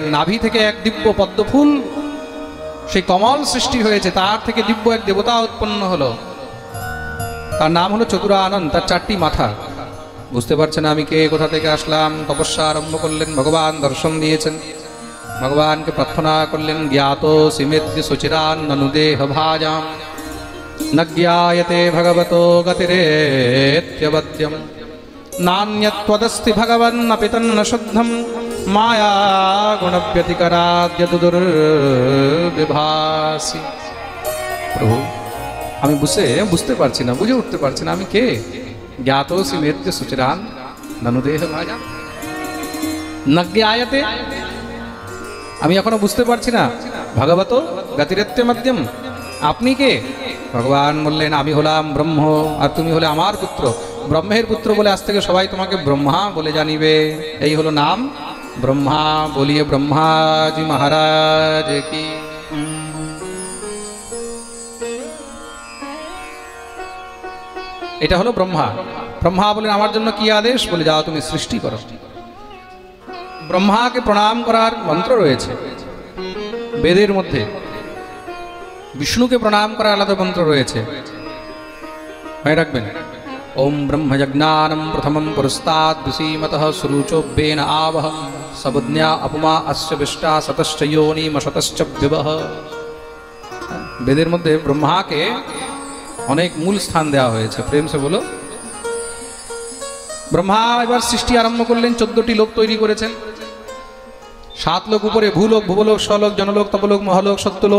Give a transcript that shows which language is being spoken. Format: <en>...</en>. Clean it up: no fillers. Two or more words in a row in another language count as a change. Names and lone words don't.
<bn>নাভি থেকে এক দিব্য পদ্মফুল, সেই কমল সৃষ্টি হয়েছে, তার থেকে দিব্য এক দেবতা উৎপন্ন হলো। তার নাম হলো চতুরানন, তার 4টি মাথা। বুঝতে পারছেন আমি কে, কোথা থেকে আসলাম? তপস্যা আরম্ভ করলেন, ভগবান দর্শন দিয়েছেন। ভগবানকে প্রার্থনা করলেন,</bn> <sa>জ্ঞাত সিমেদ্য সুচিরান ননুদেহ ভাজাম ন জ্ঞায়তে ভগবতো গতিরেত্যবদ্যম নান্যত্বদস্তি ভগবন অপি তন্ন শুদ্ধম মায়া গুণব্যতিকরাদ্য দুর্বিভাসি।</sa> <bn>প্রভু আমি বুঝতে পারছি না, বুঝে উঠতে পারছি না আমি কে।</bn> <sa>জ্ঞাত সিমেদ্য সুচিরান ননুদেহ ভাজাম ন জ্ঞায়তে,</sa> <bn>আমি এখনো বুঝতে পারছি না।</bn> <sa>ভগবত গতিরেত্য মধ্যম,</sa> <bn>আপনি কে? ভগবান বললেন, আমি হলাম ব্রহ্ম, আর তুমি হলে আমার পুত্র, ব্রহ্মের পুত্র বলে আজ থেকে সবাই তোমাকে ব্রহ্মা বলে জানিবে। এই হলো নাম ব্রহ্মা।</bn> <hi>बोलिए ब्रह्माजी महाराज की।</hi> <bn>এটা হলো ব্রহ্মা। ব্রহ্মা বলেন, আমার জন্য কি আদেশ? বলে, যাও তুমি সৃষ্টি করো। ব্রহ্মাকে প্রণাম করার মন্ত্র রয়েছে বেদের মধ্যে, বিষ্ণুকে প্রণাম করার আলাদা মন্ত্র রয়েছে, মনে রাখবেন।</bn> <sa>ওম ব্রহ্মযজ্ঞানম প্রথমম পুরস্তাদ বিসীমতঃ সুরুচোব্যেন আবহ সবুজ্ঞা অপমা অস্য বিষ্টা সতশ্চ যোনিম শতশ্চ বিবহ।</sa> <bn>বেদের মধ্যে ব্রহ্মাকে অনেক মূল স্থান দেওয়া হয়েছে।</bn> <hi>प्रेम से बोलो।</hi> <bn>ব্রহ্মা এবার সৃষ্টি আরম্ভ করলেন, 14টি লোক তৈরি করেছেন। 7 লোক উপরে, ভূলোক, ভুবলোক, স্বলোক, জনলোক, তপলোক, মহালোক, সত্যলোক।</bn>